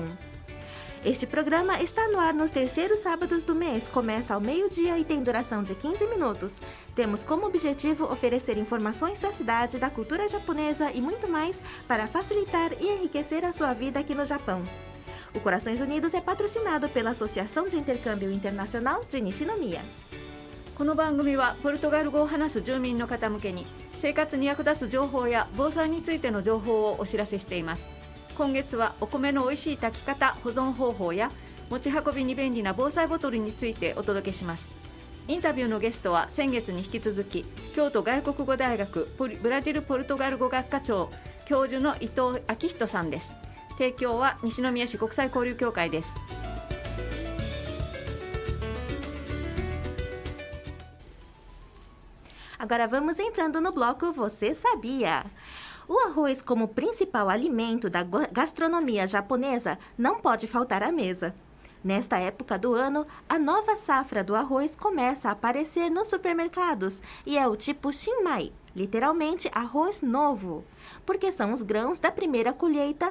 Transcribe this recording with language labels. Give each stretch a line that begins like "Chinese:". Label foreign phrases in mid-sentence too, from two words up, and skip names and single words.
Portuguese: Este programa está no ar nos terceiros sábados do mês, começa ao meio-dia e tem duração de 15 minutos. Temos como objetivo oferecer informações da cidade, da cultura japonesa e muito mais para facilitar e enriquecer a sua vida aqui no Japão. O Corações Unidos é patrocinado pela Associação de Intercâmbio Internacional de Nishinomiya.
Japanese: この番組はポルトガル語を話す住民の方向けに生活に役立つ情報や防災についての情報をお知らせしています。今月はお米の美味しい炊き方、保存方法や持ち運びに便利な防災ボトルについてお届けします。インタビューのゲストは先月に引き続き京都外国語大学ブラジル・ポルトガル語学科長教授の伊藤昭人さんです。提供は西宮市国際交流協会です。
Portuguese: Agora vamos entrando no bloco Você Sabia? O arroz, como principal alimento da gastronomia japonesa, não pode faltar à mesa. Nesta época do ano, a nova safra do arroz começa a aparecer nos supermercados e é o tipo Shinmai, literalmente arroz novo, porque são os grãos da primeira colheita.